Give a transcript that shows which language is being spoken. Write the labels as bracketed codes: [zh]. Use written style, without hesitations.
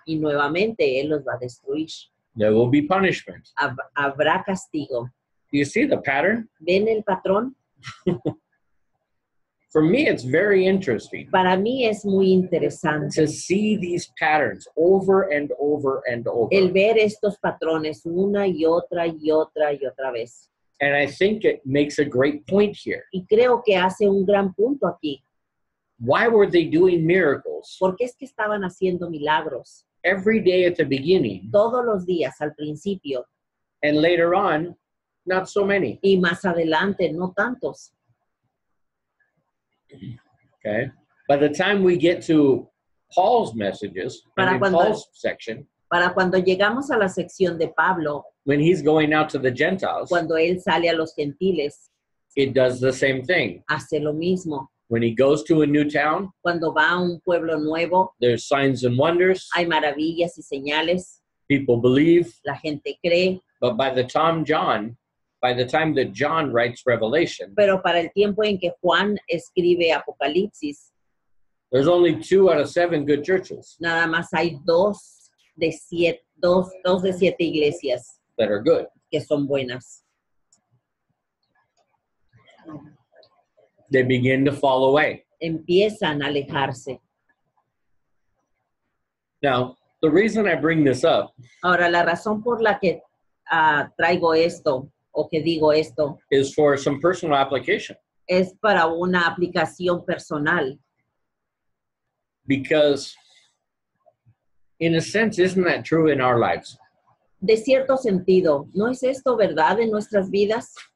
[es] Y nuevamente Él los va a destruir. [en] There will be punishment. [es] Habrá castigo. [en] Do you see the pattern? [es] ¿Ven el patrón? [en] For me, it's very interesting [es] Para mí es muy interesante [en] to see these patterns over and over and over. [es] el ver estos patrones una y otra y otra y otra vez. [en] And I think it makes a great point here. [es] Y creo que hace un gran punto aquí. [en] Why were they doing miracles [es] Porque es que estaban haciendo milagros [en] every day at the beginning, [es] todos los días al principio [en] and later on, not so many? [es] y más adelante no tantos. [en] Okay. By the time we get to Paul's messages, [es] Para [en] in [es] cuando- [en] Paul's section, [es] Para cuando llegamos a la sección de Pablo, [en] when he's going out to the Gentiles, [es] cuando él sale a los gentiles, [en] it does the same thing. [es] hace lo mismo. [en] When he goes to a new town, [es] Cuando va a un pueblo nuevo, [en] there's signs and wonders. [es] hay maravillas y señales, [en] People believe. [es] la gente cree, [en] But by the time that John writes Revelation, [es] pero para el tiempo en que Juan escribe Apocalipsis, [en] there's only 2 out of 7 good churches [es] nada más hay dos de siete iglesias [en] that are good. [es] que son buenas. [en] They begin to fall away. [es] Empiezan a alejarse. [en] Now, the reason I bring this up [es] Ahora, la razón por la que traigo esto o que digo esto [en] is for some personal application, [es] es para una aplicación personal. [en] because in a sense, isn't that true in our lives? [es] de cierto sentido, ¿no es esto verdad en nuestras vidas?